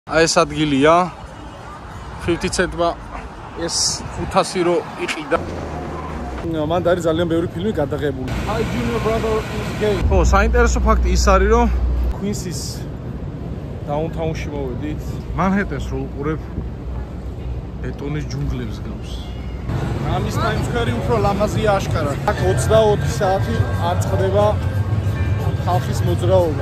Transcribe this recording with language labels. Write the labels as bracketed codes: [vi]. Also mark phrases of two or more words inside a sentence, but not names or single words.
[ka] აი ეს ადგილია 50 cent-მა ეს 500 რო იყიდა. მან არის ძალიან ბევრი ფილმი გადაღებული. [en] Hi Junior Brother is gay. [ka] ხო, საინტერესო ფაქტი ის არის, რომ Queens-ის დაუნთაუნში მოვედით. მანჰეტენს რო უყურებ ბეტონის ჯუნგლებს გავს. ამის Times Square უფრო ლამაზია აშკარა. აქ 24 საათი არ წყდება ხალხის მოძრაობა.